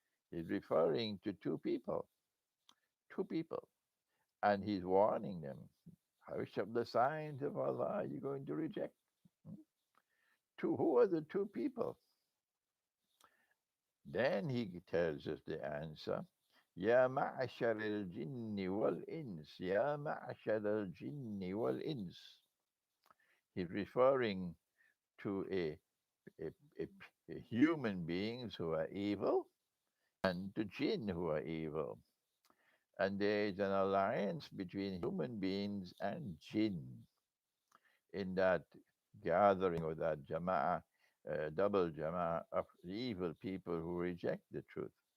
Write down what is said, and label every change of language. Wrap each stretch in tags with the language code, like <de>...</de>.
<en>He's referring to two people, and he's warning them. Which of the signs of Allah are you going to reject? Hmm? Who are the two people? Then he tells us the answer.</en> <ar>يا معشر الجن والإنس يا معشر الجن والإنس.</ar> <en>He's referring to a, a, a human beings who are evil and to jinn who are evil. And there is an alliance between human beings and jinn in that gathering or that jama'ah, double jama'ah of evil people who reject the truth.</en>